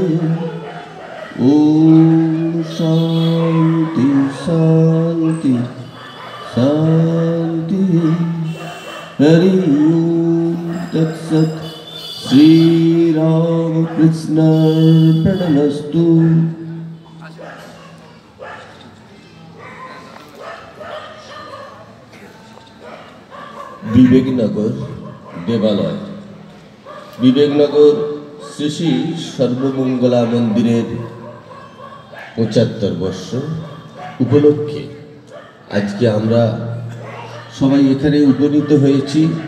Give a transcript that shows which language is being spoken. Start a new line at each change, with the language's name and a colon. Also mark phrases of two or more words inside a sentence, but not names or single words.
Sanskrit: ॐ शान्ति शान्ति शान्ति। हरि ओम तत्सत्। श्री रामकृष्णार्पणमस्तु।
Bangla: বিবেকনগর দেবালয়, বিবেকনগর শ্রী শ্রী সর্বমঙ্গলা মন্দিরের ৭৫ বর্ষ উপলক্ষে আজকে আমরা সবাই এখানে উপনীত হয়েছি।